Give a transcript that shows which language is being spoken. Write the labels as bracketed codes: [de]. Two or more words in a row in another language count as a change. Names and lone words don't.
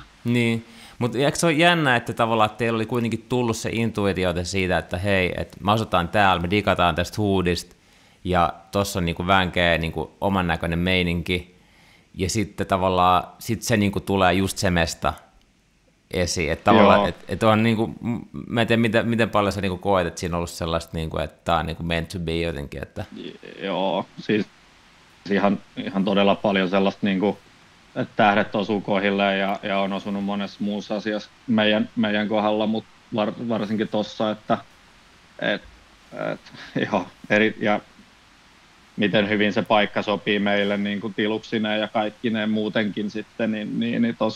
[fi] Niin, mutta eikö se ole jännä, että tavallaan teillä oli kuitenkin tullut se intuitiote siitä, että hei, että me asutaan täällä, me digataan tästä huudista, ja tossa on niinku vänkeä niinku oman näköinen meininki, ja sitten tavallaan se niinku tulee just se mesta esiin. Että tavallaan, että on niinku, mä en tiedä miten paljon sä niinku koet, että siinä on ollut sellaista, niinku, että tää on niinku [en] meant to be [fi] jotenkin. Että... Joo, siis ihan todella paljon sellaista, niinku, että tähdet osuu kohdilleen ja on osunut monessa muussa asiassa meidän kohdalla, mutta varsinkin tossa, että joo, ja miten hyvin se paikka sopii meille niin kuin tiluksineen ja kaikkineen muutenkin sitten, niin